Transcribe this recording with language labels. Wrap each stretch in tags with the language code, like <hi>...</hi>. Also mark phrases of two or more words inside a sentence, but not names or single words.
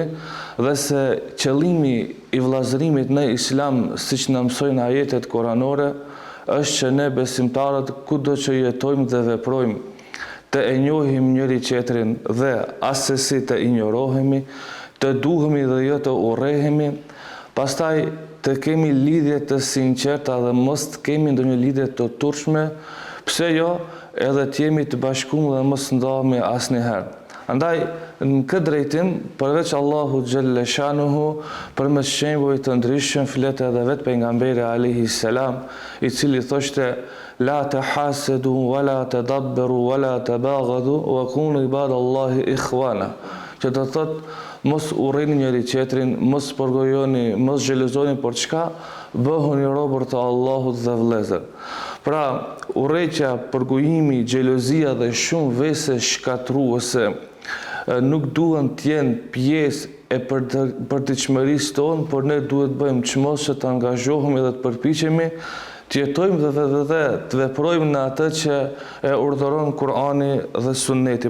<sq>dhe se qëllimi i vëllazërimit në Islam, siç na mësojnë ajetet kuranore, është që ne besimtarët kudo që jetojmë dhe veprojmë, të e njohim njëri tjetrin dhe asesi të injorohemi, të duhemi dhe jo të urrehemi, pastaj të kemi lidhje të sinqerta dhe mos të kemi ndonjë lidhje të turshme, pse jo edhe të jemi të bashkuar dhe mos ndahemi asnjëherë. Andaj, në këtë drejtim, përveç Allahu</sq> <ar>جل شأنه,</ar> <sq>përmes shembujve të ndryshëm flet edhe vetë pejgamberi</sq> <ar>عليه السلام,</ar> <sq>i cili thoshte</sq> <ar>لا تحاسدوا ولا تدابروا ولا تباغضوا وكونوا عباد الله إخوانا.</ar> <sq>Që do thotë mos urreni njëri tjetrin, mos përgojoni, mos xhelozoni për çka, bëhuni robër të Allahut dhe vëllezër. Pra, urrëqja, përgojimi, xhelozia dhe shumë vese shkatruese nuk duhen të jenë pjesë e përditshmërisë tonë, por ne duhet bëjmë çmos që të angazhohemi dhe të përpiqemi të jetojmë dhe të veprojmë në atë që e urdhëron Kur'ani dhe Sunneti.</sq>